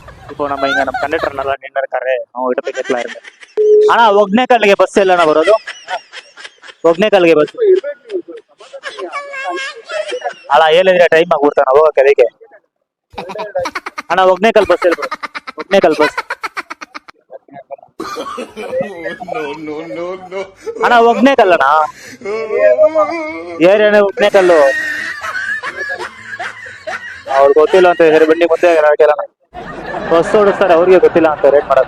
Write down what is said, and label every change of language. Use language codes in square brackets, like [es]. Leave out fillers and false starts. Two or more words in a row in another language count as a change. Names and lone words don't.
[ta] இப்போ நம்ம இங்கே நம்ம கண்டக்டர் நல்லா நின்று இருக்காரு, அவங்ககிட்ட போய் கேட்கலாம் இருங்க. ஆனால் ஒக்னேக்கல்லுக்கு பஸ் இல்லைன்னா வரும். ஒக்னேக்கல்லுக்கு பஸ் ஆனால் 7 டைம் கொடுத்தாங்க ஓகே. ஆனால் ஒக்னேக்கல் பஸ் இல்லை, ஒக்னேக்கல் பஸ். [kn] ಅಣ್ಣ ಒಗ್ನೇಕಲ್ಲಣ್ಣ, ಏರಿಯಾನೇ ಒಗ್ನೇಕಲ್ಲು. ಅವ್ರಿಗೆ ಗೊತ್ತಿಲ್ಲ ಅಂತ ಹೇಳಿ ಬಂಡಿ ಮುಂದೆ ಕೇಳೋಣ. ಬಸ್ ಓಡಿಸ್ತಾರೆ, ಅವ್ರಿಗೆ ಗೊತ್ತಿಲ್ಲ ಅಂತ ರೇಟ್ ಮಾಡೋದು.